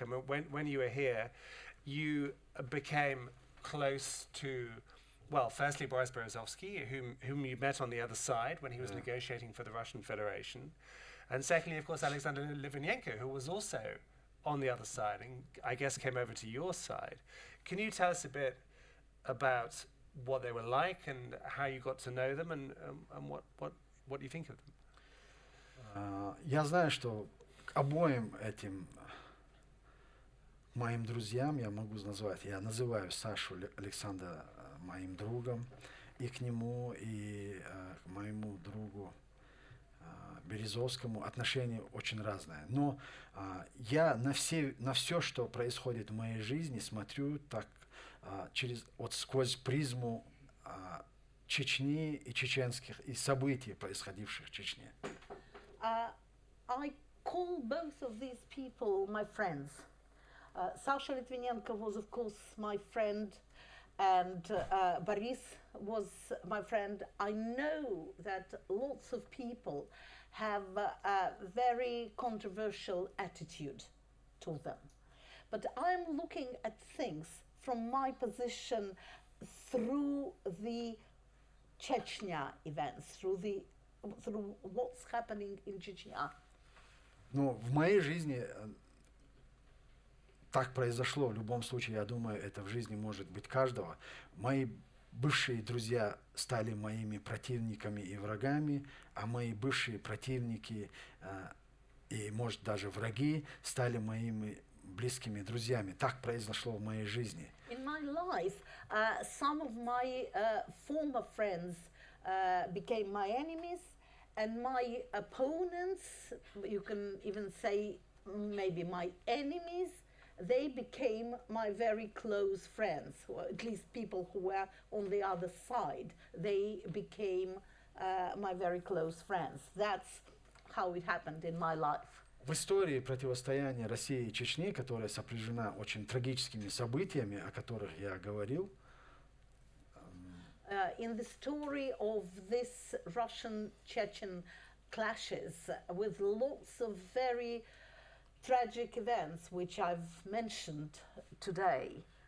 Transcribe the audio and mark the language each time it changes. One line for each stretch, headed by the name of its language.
English: I mean, when you were here, you became close to, well, firstly Boris Berezovsky, whom you met on the other side when he was negotiating for the Russian Federation, and secondly, of course, Alexander Litvinenko, who was also on the other side and I guess came over to your side. Can you tell us a bit about what they were like and how you got to know them and what do you think of them?
Russian: Я знаю, что обоим этим моим друзьям я могу назвать, я называю Сашу Александра моим другом, и к нему, и к моему другу Березовскому отношение очень разное. Но я на все, что происходит в моей жизни, смотрю так сквозь призму Чечни и чеченских, и событий, происходивших в Чечне.
English: I call both of these people my friends. Sasha Litvinenko was, of course, my friend, and Boris was my friend. I know that lots of people have a very controversial attitude to them. But I'm looking at things from my position through the Chechnya events, through what's happening in Chechnya.
Russian: Ну, в моей жизни так произошло. В любом случае, я думаю, это в жизни может быть каждого. Мои бывшие друзья стали моими противниками и врагами, а мои бывшие противники и, может, даже враги стали моими близкими друзьями. Так произошло в моей жизни.
English: In my life, some of my former friends became my enemies, and my opponents, you can even say maybe my enemies, they became my very close friends, or at least people who were on the other side. They became my very close friends. That's how it happened in my life.
Russian: В истории противостояния России и Чечни, которая сопряжена очень трагическими событиями, о которых я говорил,
English: in the story of this Russian-Chechen clashes with lots of very tragic events, which I've mentioned today.